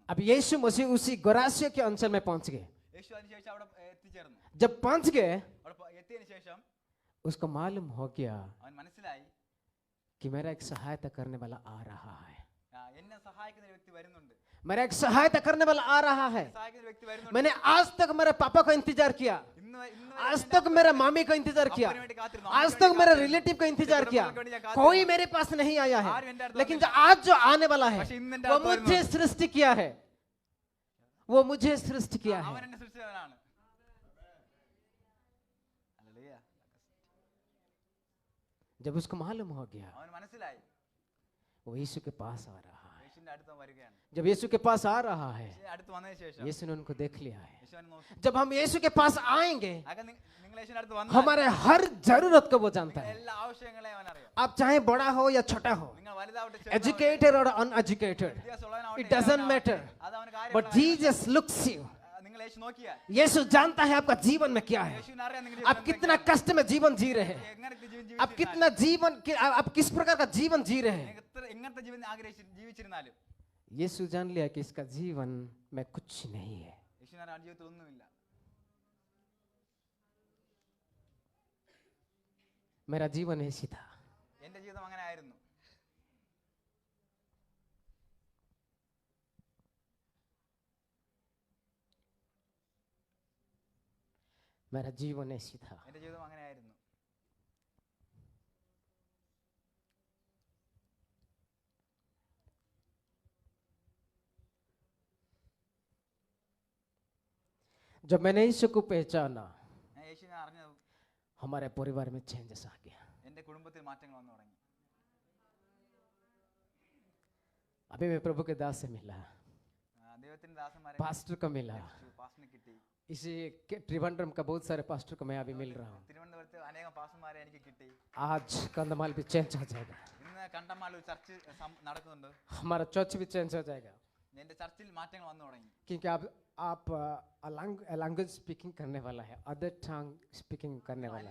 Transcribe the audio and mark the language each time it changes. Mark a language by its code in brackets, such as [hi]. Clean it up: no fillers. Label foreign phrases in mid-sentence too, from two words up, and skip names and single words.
[hi] अब यीशु मसीह उसी गरासिया के अंचल में पहुंच गए. [ml] യേശു അതിനുശേഷം അവിടെ എത്തിച്ചേർന്നു. [hi] जब पहुंच गए, [ml] അവിടെ എത്തിയതിനു ശേഷം [hi] उसको मालूम हो गया [ml] അവൻ മനസ്സിലായി, [hi] कि मेरा एक सहायता करने वाला आ रहा है. [ml] എന്നെ സഹായിക്കുന്ന ഒരു വ്യക്തി വരുന്നുണ്ട്. [hi] मेरा एक सहायता करने वाला आ रहा है. [ml] സഹായിക്കുന്ന ഒരു വ്യക്തി വരുന്നുണ്ട്. [hi] मैंने आज तक मेरे पापा को इंतजार किया, आज तक मेरे मामी को इंतजार किया, आज तक मेरे रिलेटिव को इंतजार किया, कोई मेरे पास नहीं आया है, लेकिन जो आज जो आने वाला है वो मुझे सृष्टि किया है, वो मुझे सृष्टि किया है. [ml] അവൻ എന്നെ സൃഷ്ടിച്ചവനാണ്. ഹല്ലേലൂയ. [hi] जब उसको मालूम हो गया, [ml] അവൻ മനസ്സിലായി [hi] वो यीशु के पास आ रहा है. [ml] യേശുവിന്റെ അടുത്ത് അവൻ വരികയാണ്. [hi] जब यीशु के पास आ रहा है, [ml] യേശുവിന്റെ അടുത്ത് വന്നതിന് ശേഷം [hi] यीशु ने उनको देख लिया है. [ml] യേശു അവനെ നോക്കി. [hi] जब हम यीशु के पास आएंगे, [ml] അതൊക്കെ നിങ്ങൾ യേശുവിന്റെ അടുത്ത് വന്നാൽ [hi] हमारे हर जरूरत को वो जानता है. [ml] എല്ലാ ആവശ്യങ്ങളെയും അവൻ അറിയാം. [hi] आप चाहे बड़ा हो या छोटा हो, [ml] നിങ്ങൾ വലുതാവട്ടെ [en] educated or uneducated, [ml] വ്യത്യാസമുള്ളവനാവട്ടെ, [en] it doesn't matter. [ml] അത് അവന് [en] But [ml] കാര്യമില്ല. [en] Jesus looks you. [ml] നിങ്ങൾ യേശു നോക്കിയാൽ [hi] यीशु जानता है आपका जीवन में क्या है, [ml] യേശുവിനെ അറിയാം നിങ്ങൾ [hi] आप कितना कष्ट में जीवन जी रहे हैं, [ml] എങ്ങനത്തെ ജീവൻ [hi] आप कितना जीवन आप किस प्रकार का जीवन जी रहे हैं. [ml] എങ്ങനത്തെ ജീവൻ ജീവിച്ചിരുന്നാലും [hi] यीशु जान लिया कि इसका जीवन में कुछ नहीं है. [ml] യേശുവിനെ ആ ജീവിതത്തിൽ ഒന്നുമില്ല. [hi] मेरा जीवन ऐसी था. [ml] എന്റെ ജീവിതം അങ്ങനെ ആയിരുന്നു. [hi] मेरा जीवन ऐसी था. [ml] എന്റെ ജീവിതം അങ്ങനെ ആയിരുന്നു. [hi] जब मैंने यीशु को पहचाना, [ml] ഞാൻ യേശുവിനെ അറിഞ്ഞത് [hi] हमारे परिवार में चेंजेस आ गया. [ml] എന്റെ കുടുംബത്തിൽ മാറ്റങ്ങൾ വന്നു തുടങ്ങി. [hi] अभी मैं प्रभु के दास से मिला, [ml] ദൈവത്തിന്റെ ദാസന്മാരെ [hi] पास्टर को मिला. [ml] പാസ്റ്ററിനെ കിട്ടി. [hi] इसी त्रिवेंद्रम का बहुत सारे पास्टर को मैं अभी मिल रहा हूँ. [ml] തിരുവനന്തപുരത്ത് അനേകം പാസ്റ്റർമാരെ എനിക്ക് കിട്ടി. [hi] आज कंधमाल भी चेंज हो जाएगा, [ml] ഇന്ന് കണ്ടമാൽ ഒരു ചർച്ച് നടക്കുന്നുണ്ട്. [hi] हमारा चर्च भी चेंज हो जाएगा, [ml] എന്റെ ചർച്ചിൽ മാറ്റങ്ങൾ വന്നു തുടങ്ങി. [hi] क्योंकि आप [en] language speaking [hi] करने वाला है, [en] other tongue speaking [hi] करने वाला है.